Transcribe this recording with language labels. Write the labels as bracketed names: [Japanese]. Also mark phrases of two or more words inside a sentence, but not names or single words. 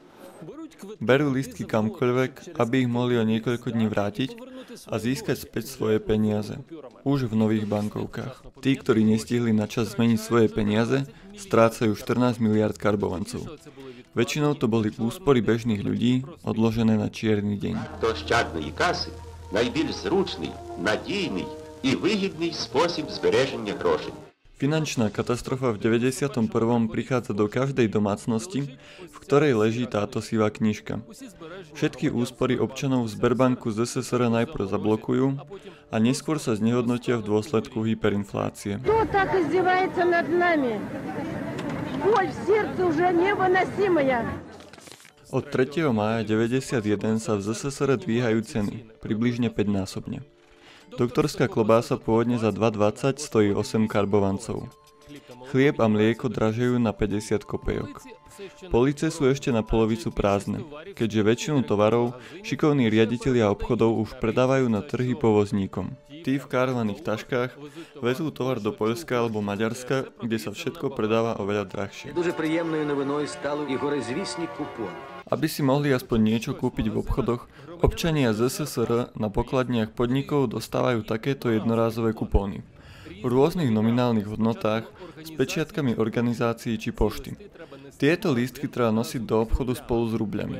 [Slovak] Berú lístky kamkoľvek, aby ich mohli o niekoľko dní vrátiť a získať späť svoje peniaze. Už v nových bankovkách. Tí, ktorí nestihli na čas zmeniť svoje peniaze, strácajú 14 miliard karbovancov. Väčšinou to boli úspory bežných ľudí, odložené na čierny deň. [Ukrainian] Ощадної каси найбільш зручний, надійний і вигідний спосіб збереження грошей. [Slovak] Finančná katastrofa v 91. prichádza do každej domácnosti, v ktorej leží táto sivá knižka. Všetky úspory občanov v Sberbanku z SSR najprv zablokujú a neskôr sa znehodnotia v dôsledku hyperinflácie. [Russian] Кто так издевается над нами? Боль в сердце уже невыносимая. [Slovak] Od 3. mája 91 sa v ZSSR dvíhajú ceny, približne 5-násobne. Doktorská klobása pôvodne za 2,20 stojí 8 karbovancov. Chlieb a mlieko dražejú na 50 kopejok. Police sú ešte na polovicu prázdne, keďže väčšinu tovarov šikovní riaditelia obchodov už predávajú na trhy povozníkom. Tí v károvaných taškách vezú tovar do Poľska alebo Maďarska, kde sa všetko predáva oveľa drahšie. [Ukrainian] Дуже приємною новиною стали і горизвісні купони. [Slovak] Aby si mohli aspoň niečo kúpiť v obchodoch, občania ZSSR na pokladniach podnikov dostávajú takéto jednorázové kupóny v rôznych nominálnych hodnotách s pečiatkami organizácií či pošty. Tieto lístky treba nosiť do obchodu spolu s rubľami.